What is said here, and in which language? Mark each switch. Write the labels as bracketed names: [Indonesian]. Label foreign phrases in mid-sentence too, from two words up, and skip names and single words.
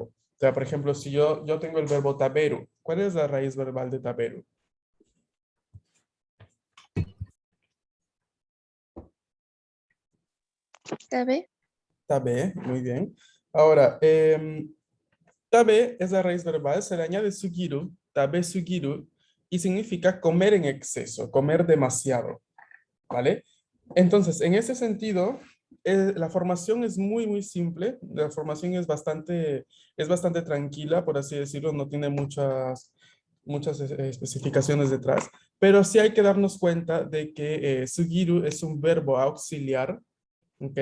[Spanish] O sea, por ejemplo, si yo tengo el verbo taberu, ¿cuál es la raíz verbal de taberu? ¿Sabe? Tabe, muy bien. Ahora, tabe es la raíz verbal, se le añade sugiru, [Japanese] 食べすぎる, [Spanish] y significa comer en exceso, comer demasiado, ¿vale? Entonces, en ese sentido, la formación es muy simple, la formación es bastante tranquila, por así decirlo, no tiene muchas especificaciones detrás, pero sí hay que darnos cuenta de que sugiru es un verbo auxiliar, ¿ok?